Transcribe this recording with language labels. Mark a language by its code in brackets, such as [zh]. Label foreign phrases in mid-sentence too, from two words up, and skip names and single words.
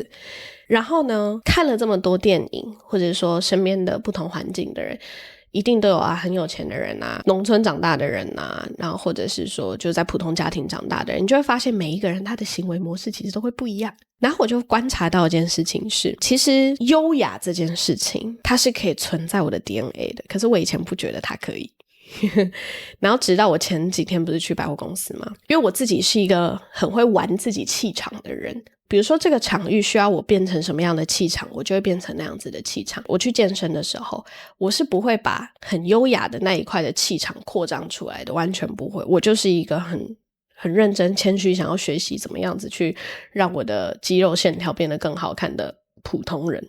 [zh] 然後呢，看了這麼多電影，或者說身邊的不同環境的人，一定都有很有錢的人啊，農村長大的人啊，然後或者是說就在普通家庭長大的人，你就會發現每一個人他的行為模式其實都會不一樣。然後我就觀察到一件事情是，其實優雅這件事情它是可以存在我的 DNA 的，可是我以前不覺得它可以。然后直到我前幾天不是去百貨公司嗎？因為我自己是一個很會玩自己氣場的人，比如說這個場域需要我變成什麼樣的氣場，我就會變成那樣子的氣場。我去健身的時候，我是不會把很優雅的那一塊的氣场擴張出來的，完全不會。我就是一個很認真謙虛，想要學習怎麼樣子去讓我的肌肉線條變得更好看的普通人。